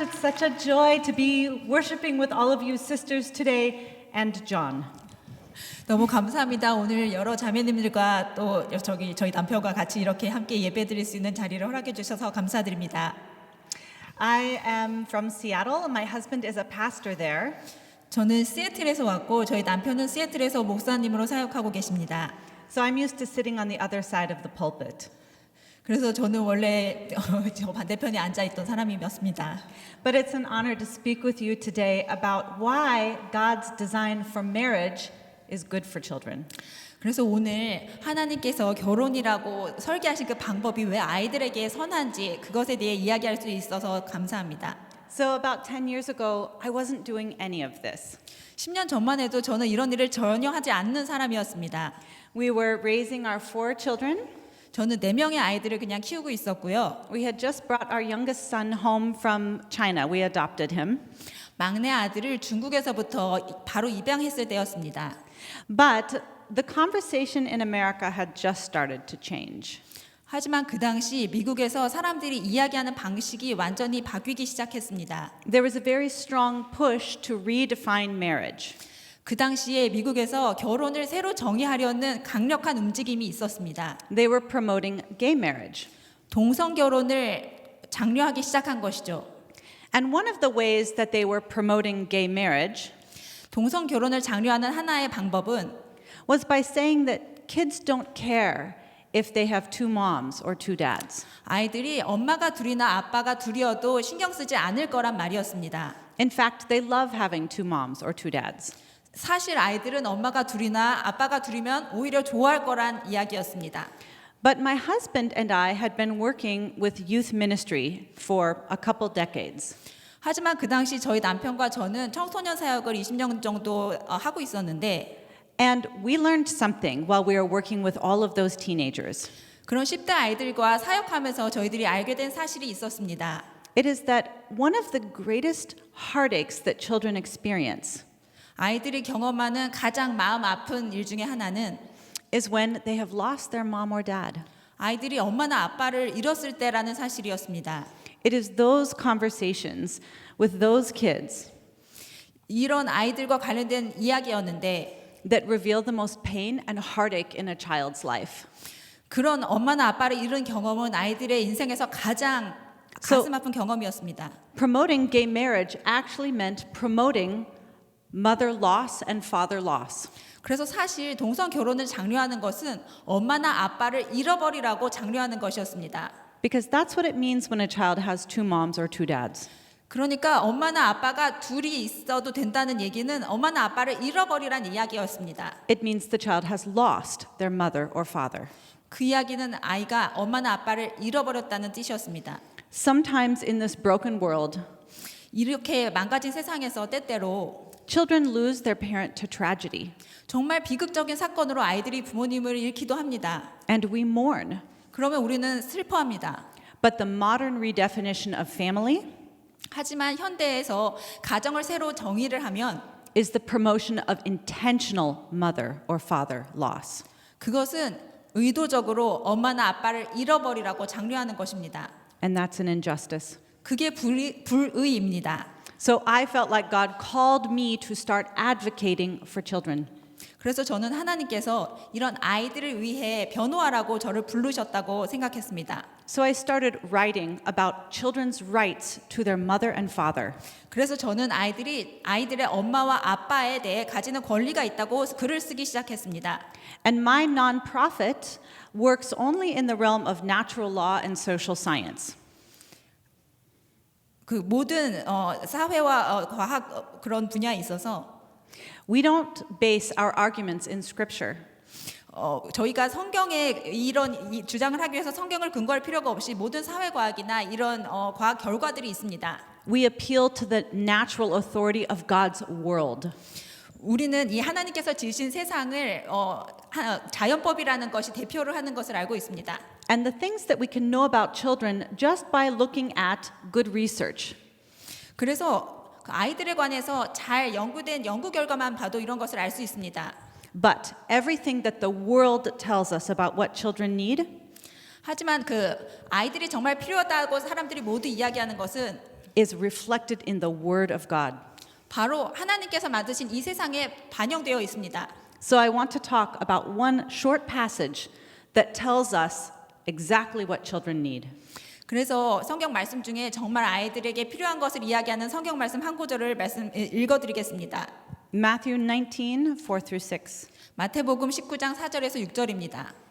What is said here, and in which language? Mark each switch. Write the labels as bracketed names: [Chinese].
[English] It's such a joy to be worshiping with all of you sisters today and John. [Korean] 너무 감사합니다. 오늘 여러 자매님들과 또 저희 남편과 같이 이렇게 함께 예배드릴 수 있는 자리를 허락해 주셔서 감사드립니다. [English] I am from Seattle and my husband is a pastor there. [Korean] 저는 시애틀에서 왔고 저희 남편은 시애틀에서 목사님으로 사역하고 계십니다. [English] So I'm used to sitting on the other side of the pulpit. [Korean] 그래서 저는 원래 저 반대편에 앉아 있던 사람이었습니다. [English] But it's an honor to speak with you today about why God's design for marriage is good for children. [Korean] 그래서 오늘 하나님께서 결혼이라고 설계하신 그 방법이 왜 아이들에게 선한지 그것에 대해 이야기할 수 있어서 감사합니다. [English] So about 10 years ago, I wasn't doing any of this. [Korean] 10년 전만 해도 저는 이런 일을 전혀 하지 않는 사람이었습니다. [English] We were raising our 4 children. [Korean] 저는 4명의 아이들을 그냥 키우고 있었고요. [English] We had just brought our youngest son home from China. We adopted him. [Korean] 막내 아들을 중국에서부터 바로 입양했을 때였습니다. [English] But the conversation in America had just started to change. [Korean] 하지만 그 당시 미국에서 사람들이 이야기하는 방식이 완전히 바뀌기 시작했습니다. [English] There was a very strong push to redefine marriage. [Korean] 그 당시에 미국에서 결혼을 새로 정의하려는 강력한 움직임이 있었습니다. [English] They were promoting gay marriage. [Korean] 동성 결혼을 장려하기 시작한 것이죠. [English] And one of the ways that they were promoting gay marriage [Korean] 동성 결혼을 장려하는 하나의 방법은 [English] was by saying that kids don't care if they have 2 moms or 2 dads. [Korean] 아이들이 엄마가 둘이나 아빠가 둘이어도 신경 쓰지 않을 거란 말이었습니다. [English] In fact, they love having 2 moms or 2 dads. [Korean] 사실 아이들은 엄마가 둘이나 아빠가 둘이면 오히려 좋아할 거란 이야기였습니다. [English] But my husband and I had been working with youth ministry for a couple decades. [Korean] 하지만 그 당시 저희 남편과 저는 청소년 사역을 20년 정도 하고 있었는데 [English] And we learned something while we were working with all of those teenagers. [Korean] 그런 10대 아이들과 사역하면서 저희들이 알게 된 사실이 있었습니다. [English] It is that one of the greatest heartaches that children experience [Korean] 아이들이 경험하는 가장 마음 아픈 일 중에 하나는 [English] is when they have lost their mom or dad. [Korean] 아이들이 엄마나 아빠를 잃었을 때라는 사실이었습니다. [English] It is those conversations with those kids [Korean] 이런 아이들과 관련된 이야기였는데 [English] that reveal the most pain and heartache in a child's life. [Korean] 그런 엄마나 아빠를 잃은 경험은 아이들의 인생에서 가장 가슴 아픈 경험이었습니다. [English] Promoting gay marriage actually meant promoting mother loss and father loss. [Korean] 그래서 사실 동성 결혼을 장려하는 것은 엄마나 아빠를 잃어버리라고 장려하는 것이었습니다. [English] Because that's what it means when a child has 2 moms or 2 dads. [Korean] 그러니까 엄마나 아빠가 둘이 있어도 된다는 얘기는 엄마나 아빠를 잃어버리란 이야기였습니다. [English] It means the child has lost their mother or father. [Korean] 그 이야기는 아이가 엄마나 아빠를 잃어버렸다는 뜻이었습니다. [English] Sometimes in this broken world, [Korean] 이렇게 망가진 세상에서 때때로 [English] children lose their parent to tragedy. [Korean] 정말 비극적인 사건으로 아이들이 부모님을 잃기도 합니다. [English] And we mourn. [Korean] 그러면 우리는 슬퍼합니다. [English] But the modern redefinition of family [Korean] 하지만 현대에서 가정을 새로 정의를 하면 [English] is the promotion of intentional mother or father loss. [Korean] 그것은 의도적으로 엄마나 아빠를 잃어버리라고 장려하는 것입니다. [English] And that's an injustice. [Korean] 그게 불의입니다. [English] So I felt like God called me to start advocating for children. [Korean] 그래서 저는 하나님께서 이런 아이들을 위해 변호하라고 저를 부르셨다고 생각했습니다. [English] So I started writing about children's rights to their mother and father. [Korean] 그래서 저는 아이들의 엄마와 아빠에 대해 가지는 권리가 있다고 글을 쓰기 시작했습니다. [English] And my nonprofit works only in the realm of natural law and social science. [Korean] 그 모든 사회와 과학 그런 분야에 있어서 [English] We don't base our arguments in scripture. [Korean] 저희가 성경에 이런 주장을 하기 위해서 성경을 근거할 필요가 없이 모든 사회과학이나 이런 과학 결과들이 있습니다. [English] We appeal to the natural authority of God's world. [Korean] 우리는 이 하나님께서 지으신 세상을 자연법이라는 것이 대표를 하는 것을 알고 있습니다. [English] And the things that we can know about children just by looking at good research. [Korean] 그래서 그 아이들에 관해서 잘 연구된 연구 결과만 봐도 이런 것을 알 수 있습니다. [English] But everything that the world tells us about what children need [Korean] 하지만 그 아이들이 정말 필요하다고 사람들이 모두 이야기하는 것은 [English] is reflected in the Word of God. [Korean] 바로 하나님께서 만드신 이 세상에 반영되어 있습니다. [English] So I want to talk about one short passage that tells us exactly what children need. [Korean] 그래서 성경 말씀 중에 정말 아이들에게 필요한 것을 이야기하는 성경 말씀 한 구절을 읽어드리겠습니다. [English] Matthew 19, 4 through 6. [Korean] 마태복음 19장 4절에서 6절입니다.